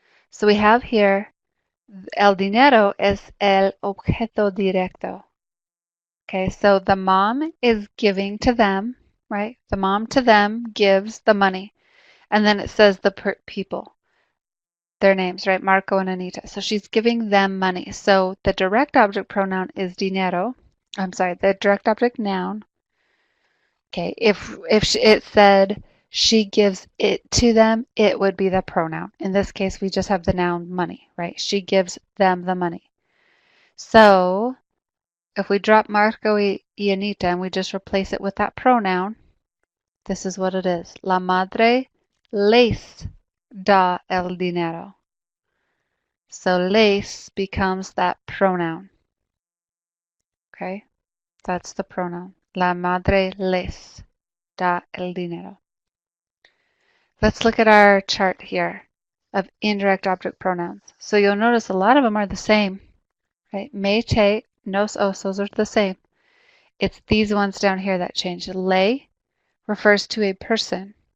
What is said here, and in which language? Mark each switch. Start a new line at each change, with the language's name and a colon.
English: So we have here,
Spanish: el dinero es el objeto directo.
English: Okay, so the mom is giving to them, right? The mom to them gives the money. And then it says the people, their names, right? Marco and Anita. So she's giving them money. So the direct object pronoun is dinero. I'm sorry, the direct object noun. Okay, if it said she gives it to them, it would be the pronoun. In this case, we just have the noun money, right? She gives them the money. So if we drop Marco y Anita and we just replace it with that pronoun, this is what it is.
Spanish: La madre les da el dinero.
English: So les becomes that pronoun. Okay, that's the pronoun.
Spanish: La madre les da el dinero.
English: Let's look at our chart here of indirect object pronouns. So you'll notice a lot of them are the same, right? Me, te, nos, os, those are the same. It's these ones down here that change. Le refers to a person.